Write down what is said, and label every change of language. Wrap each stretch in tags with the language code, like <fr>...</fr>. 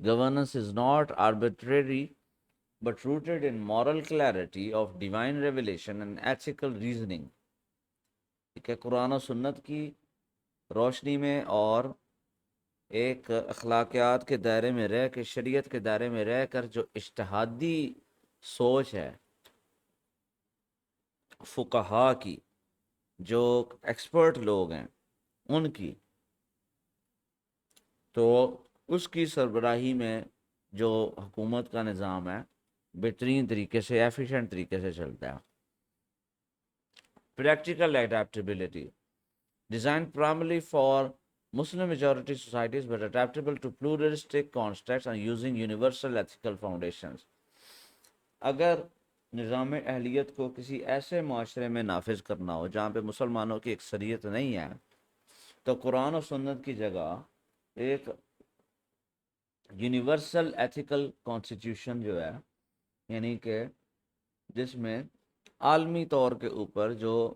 <en>Governance is not arbitrary but rooted in moral clarity of divine revelation and ethical reasoning.</en> <ur>ٹھیک ہے. قرآن و سنت کی روشنی میں اور ایک اخلاقیات کے دائرے میں رہ کے، شریعت کے دائرے میں رہ کر جو اجتہادی سوچ ہے فقہا کی، جو ایکسپرٹ لوگ ہیں ان کی، تو اس کی سربراہی میں جو حکومت کا نظام ہے بہترین طریقے سے، ایفیشینٹ طریقے سے چلتا ہے.</ur> <en>Practical adaptability design primarily for Muslim majority societies but adaptable to pluralistic contexts and using universal ethical foundations.</en> <ur>اگر نظام اہلیت کو کسی ایسے معاشرے میں نافذ کرنا ہو جہاں پہ مسلمانوں کی اکثریت نہیں ہے، تو قرآن و سنت کی جگہ ایک یونیورسل ایتھیکل کانسٹیٹیوشن جو ہے، یعنی کہ جس میں عالمی طور کے اوپر جو</ur>